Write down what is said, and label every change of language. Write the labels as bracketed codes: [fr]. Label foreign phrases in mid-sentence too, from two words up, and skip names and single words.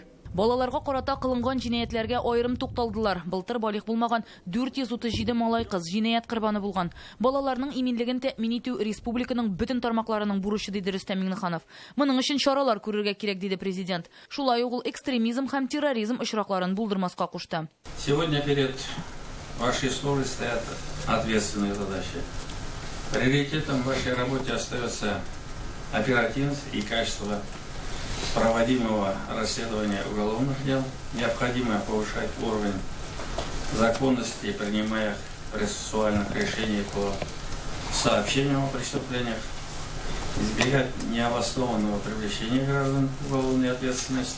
[tt] Балаларга карата кылынган җинаятләргә аерым тукталдылар. Былтыр балигъ булмаган 437 малай кыз җинаят корбаны булган. Балаларның иминлеген тәэмин итү республиканың бөтен тармакларының бурычы диде Рөстәм Миңнеханов. Моның өчен чаралар күрергә кирәк диде президент. Шулай ук ул экстремизм һәм терроризм очракларын булдырмаска кушты. [ru] Сегодня перед вашей службой стоят ответственные задачи. Приоритетом в вашей работе остается оперативность и качество проводимого расследования уголовных дел. Необходимо повышать уровень законности принимаемых процессуальных решений по сообщениям о преступлениях, избегать необоснованного привлечения граждан к уголовной ответственности.